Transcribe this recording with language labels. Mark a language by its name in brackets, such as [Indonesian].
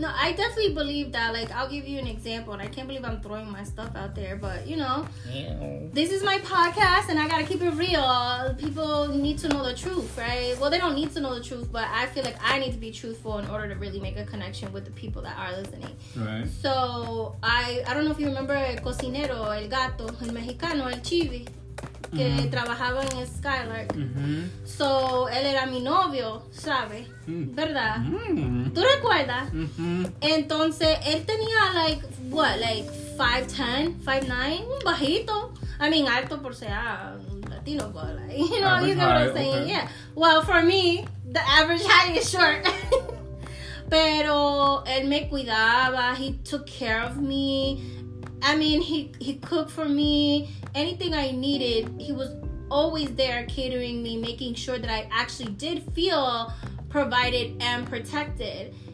[English] No, I definitely believe that. Like, I'll give you an example, and I can't believe I'm throwing my stuff out there, but you know, this is my podcast, and I gotta keep it real. People need to know the truth, right? Well, they don't need to know the truth, but I feel like I need to be truthful in order to really make a connection with the people that are listening. Right. So I don't know if you remember [Spanish] el cocinero, el gato, el mexicano, el chivi, que trabajaba en Skylark. So, él era mi novio, ¿sabes? ¿Verdad? ¿Tú recuerdas? Entonces, él tenía, like 5'10", 5'9", un bajito. [English] I mean, [Spanish] alto por ser Latino, [English] but like, you know, you get what I'm saying? Okay. Yeah. Well, for me, the average height is short. [Spanish] Pero, él me cuidaba, [English] he took care of me. I mean, he cooked for me. Anything I needed, he was always there catering me, making sure that I actually did feel provided and protected.